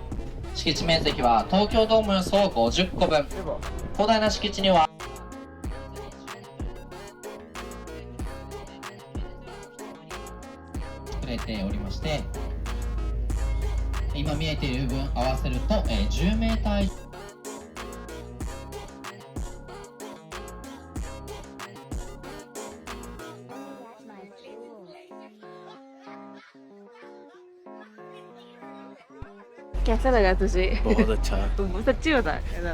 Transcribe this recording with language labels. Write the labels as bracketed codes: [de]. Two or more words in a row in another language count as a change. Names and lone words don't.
[ja] 敷地面積は東京ドームおよそ50個分。広大な敷地には作れておりまして、今見えている部分合わせると、10メーター以上。 [hi] कैसा लगा तुझे? बहुत अच्छा तुम सच्ची बता कैसा?